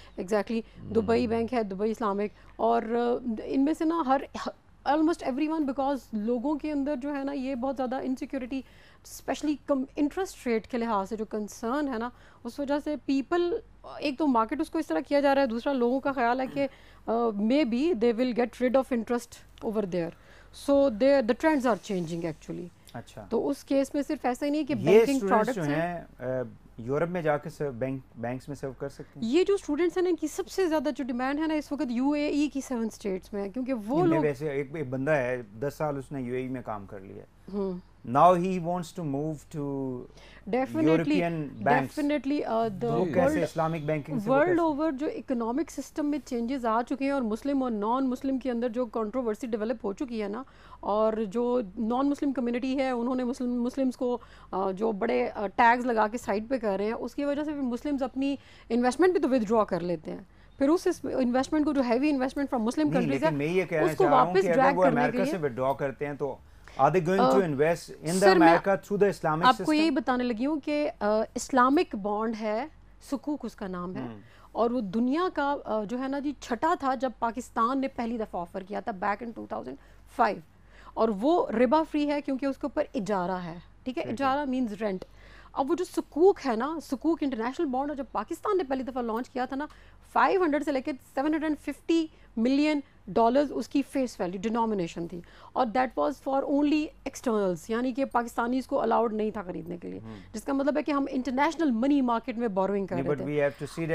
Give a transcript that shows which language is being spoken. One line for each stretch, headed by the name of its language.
Urdu: Exactly, Dubai bank ہے, Dubai Islamic. اور ان میں سے نا ہر آلموسٹ ایوری ون, بیکاز لوگوں کے اندر جو ہے نا یہ بہت زیادہ انسیکیورٹی, اسپیشلی انٹرسٹ ریٹ کے لحاظ سے جو کنسرن ہے نا, اس وجہ سے پیپل, ایک تو مارکیٹ اس کو اس طرح کیا جا رہا ہے, دوسرا لوگوں کا خیال ہے کہ
English: Maybe they will get rid of interest over there, so the trends are changing actually.
Urdu: اچھا. تو اس کیس میں صرف ایسا ہی نہیں کہ بینکنگ پروڈکٹس ہیں یورپ میں جا کے بینکس میں سرو کر سکتے ہیں. یہ جو اسٹوڈنٹس ہیں نا ان کی سب سے زیادہ جو ڈیمانڈ ہے نا اس وقت UAE کی 7 اسٹیٹس میں ہے, کیونکہ وہ لوگ, ویسے ایک بندہ ہے 10 سال اس نے UAE میں کام کر لیا ہے,
English: Now he wants to move to European banks. Definitely the
Urdu: وہ کیسے اسلامک بینکنگ سے ورلڈ اوور جو اکنامک سسٹم میں چینجز آ چکے ہیں اور مسلم اور نان مسلم کے اندر جو کنٹروورسی ڈیولپ ہو چکی ہے نا, اور جو نان مسلم کمیونٹی ہے انہوں نے مسلمس کو جو بڑے ٹیگز لگا کے سائڈ پہ کر رہے ہیں, اس کی وجہ سے مسلمس اپنی انویسٹمنٹ بھی تو ودرا کر لیتے ہیں. پھر اس انویسٹمنٹ کو جو heavy investment from Muslim countries ہے اس کو واپس ڈریگ کرنے کے لیے سے ودرا کرتے ہیں تو
English: are they going to invest in the America through the Islamic system?
Urdu: آپ کو یہی بتانے لگی ہوں کہ اسلامک بانڈ ہے, سکوک اس کا نام ہے, اور وہ دنیا کا جو ہے نا جی چھٹا تھا جب پاکستان نے پہلی دفعہ آفر کیا تھا بیک ان 2005, اور وہ ربا فری ہے کیونکہ اس کے اوپر اجارہ ہے. ٹھیک ہے, اجارہ مینز رینٹ. اب وہ جو سکوک ہے نا, سکوک انٹرنیشنل بانڈ جب پاکستان نے پہلی دفعہ لانچ کیا تھا نا, 500 سے لے کے 750 ملین ڈالرز اس کی فیس ویلیو ڈینومینیشن تھی, اور
English: that was for only externals,
Urdu: یعنی کہ پاکستانیز کو الاؤڈ نہیں تھا خریدنے کے لیے, جس کا مطلب ہے کہ ہم انٹرنیشنل منی مارکیٹ میں بوروئنگ کر رہے تھے.